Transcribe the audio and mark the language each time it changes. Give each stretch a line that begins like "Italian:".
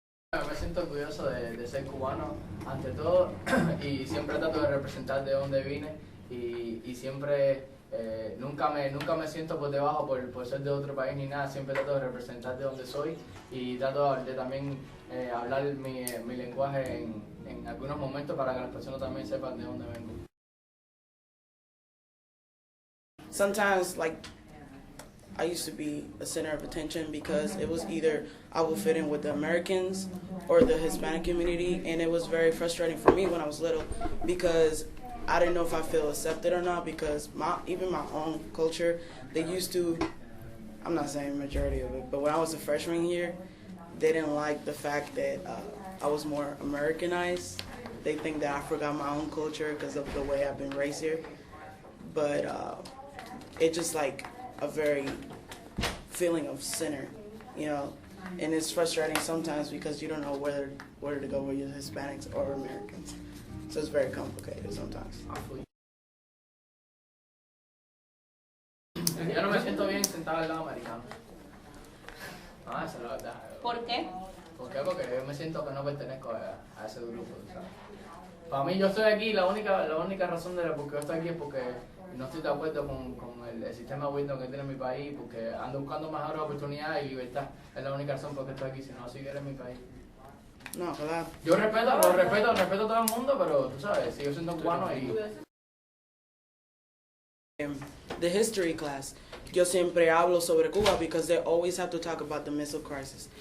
Spanish: Me siento orgulloso de ser cubano, ante todo, y siempre trato de representar de donde vine y siempre, nunca me siento por debajo por ser de otro país ni nada, siempre trato de representar de donde soy y trato de también hablar mi lenguaje en algunos momentos para que las personas también sepan de dónde vengo.
English: Sometimes, like, I used to be a center of attention because it was either I would fit in with the Americans or the Hispanic community, and it was very frustrating for me when I was little because I didn't know if I feel accepted or not because even my own culture, they used to, I'm not saying majority of it, but when I was a freshman here, they didn't like the fact that I was more Americanized. They think that I forgot my own culture because of the way I've been raised here. But it's just like a very feeling of center, and it's frustrating sometimes because you don't know where to go with your Hispanics or Americans. So it's very complicated sometimes.
Spanish: Yo no me siento bien sentado al lado americano. Esa es la verdad. ¿Por qué? ¿Por qué? Porque yo me siento que no pertenezco a ese grupo, ¿sabes? Para mí, yo estoy aquí, la única razón de por qué yo estoy aquí es porque no estoy de acuerdo con el sistema Windows que tiene mi país, porque ando buscando mejores oportunidades y libertad. Es la única razón por qué estoy aquí, si no, siquiera en mi país. No, claro. Yo respeto a todo el mundo, pero tú sabes, sigo siendo cubano y...
English: The history class,
Spanish: yo siempre hablo sobre Cuba
English: because they always have to talk about the missile crisis.